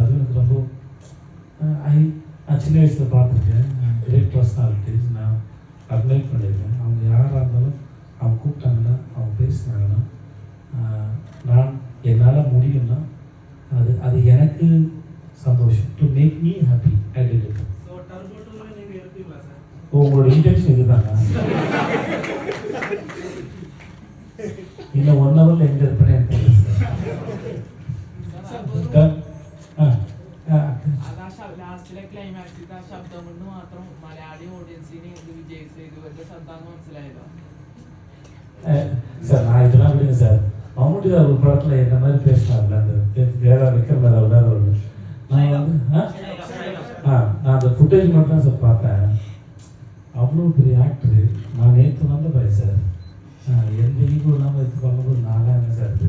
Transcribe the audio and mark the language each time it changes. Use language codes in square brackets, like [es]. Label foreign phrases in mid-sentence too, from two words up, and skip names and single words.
[ta] அதுவும் எனக்கு ரொம்ப நான் சின்ன வயசில் பார்த்துருக்கேன். [en] great personalities [ta] நான் அட்மைர் பண்ணியிருக்கேன். அவங்க யாராக இருந்தாலும் அவங்க கூப்பிட்டாங்கன்னா, அவங்க பேசினாங்கன்னா, நான் என்னால் முடியும்னா அது எனக்கு சந்தோஷம். [en] to make me happy I did it. [ta] ஸோ டர்போ 2 நீங்கள் எடுப்பீங்களா சார்? உங்களோட இன்டென்ஷன் இதுதாங்க. இன்னும் 1 ஹவரில் எங்கே இருப்பேன்னு எனக்கு தெரியல சார். [ml] ലാസ്റ്റിലെ ക്ലൈമാക്സിൽ ആ ശബ്ദം കൊണ്ട് മാത്രം മലയാളി ഓഡിയൻസിന് ഇത് വിജയിച്ച് ഇതുവരെ ശബ്ദം മനസ്സിലായതോ? [ta] சார் நான் இதெல்லாம் விடுங்க சார். மம்முட்டி சார் ஒரு படத்தில் என்ன மாதிரி பேசினார்ல, அந்த வேற விக்ரம் வேற ஒரு நான் வந்து நான் அந்த ஃபுட்டேஜ் மட்டும் தான் சார் பார்த்தேன். அவ்வளோ பெரிய ஆக்டரு. நான் நேற்று வந்த பாய் சார், எந்த ஈகோ இல்லாமல் எடுத்து பண்ணும்போது நானாக என்ன சார் இது.